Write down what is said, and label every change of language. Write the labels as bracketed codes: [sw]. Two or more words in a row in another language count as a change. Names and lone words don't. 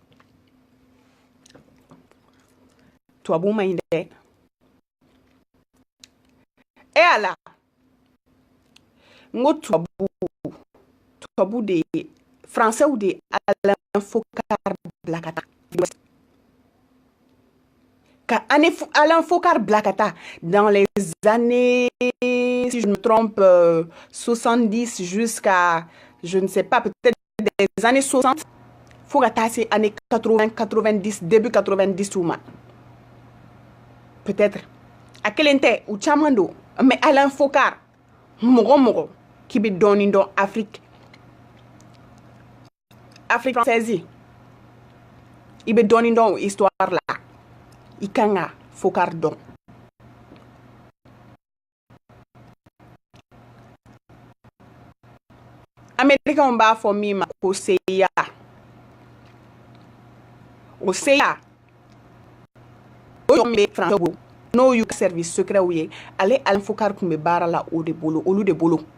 [bm] tubabu ma ɲi dɛ ala n ko tubabu de ye français de Alain Focar bila ka taa ka Alain Focar bila ka taa [fr] dans les années si je me trompe 70 jusqu'à je ne sais pas peut-être des années 60 [bm] fo ka taa se [fr] années 80 90 début 90 ou ma peut-être [bm] a kelen tɛ u caman don [fr] mais Alain Focar [bm] mɔgɔ qui bɛ dɔɔnin dɔn [fr] Afrique [bm] française i bɛ dɔɔnin dɔn histoire la i kan ka Focar dɔn Américains b'a fɔ min ma ko CIA o CIA o bɛ français bolo n'o y'u [fr] service secret [bm] ye ale Alain Focar tun bɛ baara la olu de bolo